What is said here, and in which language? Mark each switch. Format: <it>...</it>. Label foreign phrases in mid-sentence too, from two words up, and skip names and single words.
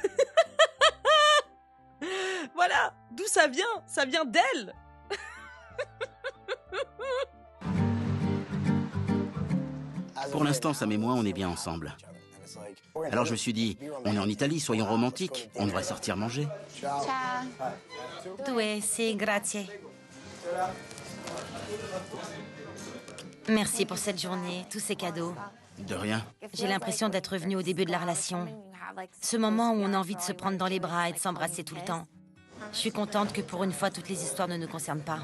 <fr>Voilà, d'où ça vient? Ça vient d'elle. Pour l'instant, Sam et moi, on est bien ensemble. Alors je me suis dit, on est en Italie, soyons romantiques. On devrait sortir manger.</fr> <it>Ciao. Due, sì, grazie.</it> <fr>Merci pour cette journée, tous ces cadeaux. De rien. J'ai l'impression d'être revenue au début de la relation. Ce moment où on a envie de se prendre dans les bras et de s'embrasser tout le temps. Je suis contente que pour une fois, toutes les histoires ne nous concernent pas.</fr>